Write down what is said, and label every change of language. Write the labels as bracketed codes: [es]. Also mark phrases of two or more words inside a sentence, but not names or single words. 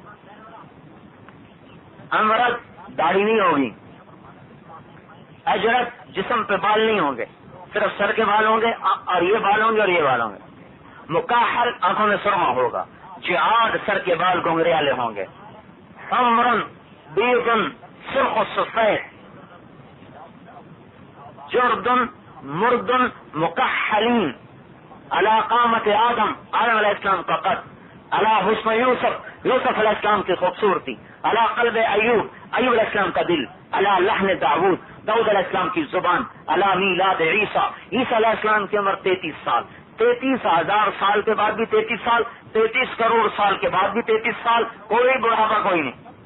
[ur] امرد داڑھی نہیں ہوگی، اجرت جسم پہ بال نہیں ہوں گے، صرف سر کے بال ہوں گے اور یہ بال ہوں گے اور یہ بال ہوں گے، مکاحل آنکھوں میں سرما ہوگا، جعاد سر کے بال گھنگریالے ہوں گے، [ar] حمرن بیضن [ur] سرخ و سفید، [ar] جردن مردن مکحلین، علی قامت آدم علیہ السلام [ur] کا قد، [ar] علی حسن یوسف علیہ السلام [ur] کی خوبصورتی، [ar] علی قلب ایوب علیہ السلام [ur] کا دل، [ar] علی لحن داؤد علیہ السلام [ur] کی زبان، [ar] علی میلاد عیسیٰ علیہ السلام [ur] کی عمر 33 سال، 33,000 سال کے بعد بھی 33 سال، 33 کروڑ سال کے بعد بھی 33 سال، کوئی بڑھاپا کوئی نہیں۔